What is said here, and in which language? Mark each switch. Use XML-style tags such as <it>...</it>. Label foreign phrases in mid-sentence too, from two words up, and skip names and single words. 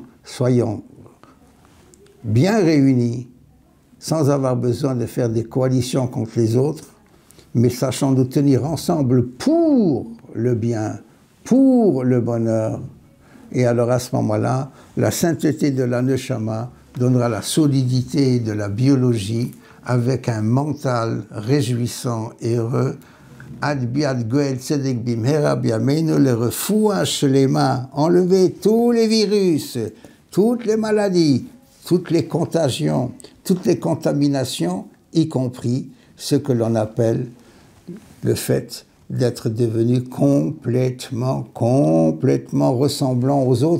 <fr>Soyons bien réunis, sans avoir besoin de faire des coalitions contre les autres, mais sachant nous tenir ensemble pour le bien, pour le bonheur. Et alors à ce moment-là, la sainteté de la Neshama donnera la solidité de la biologie avec un mental réjouissant et heureux.</fr> <he>עד ביאת גואל צדק במהרה בימינו לרפואה שלמה.</he> <fr>Enlever tous les virus, toutes les maladies, toutes les contagions, toutes les contaminations, y compris ce que l'on appelle le fait d'être devenu complètement ressemblant aux autres.</fr>